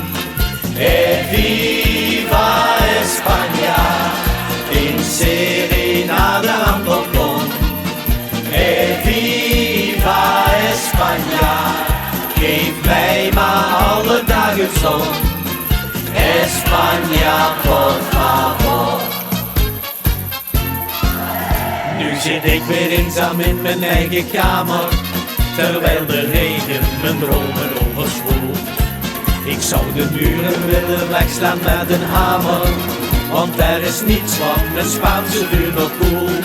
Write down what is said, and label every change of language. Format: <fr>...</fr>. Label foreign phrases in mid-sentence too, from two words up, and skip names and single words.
<es>Viva España,</es> <nl>in serenade aan balkon.</nl> <es>Viva España,</es> <nl>geef mij maar alle dagen zon.</nl> <es>España, por favor.</es> <nl>Nu zit ik weer eenzaam in mijn eigen kamer, terwijl de regen mijn dromen overspoelt. Ik zou de muren willen wegslaan met een hamer, want er is niets wat mijn Spaanse vuur nog koelt.</nl>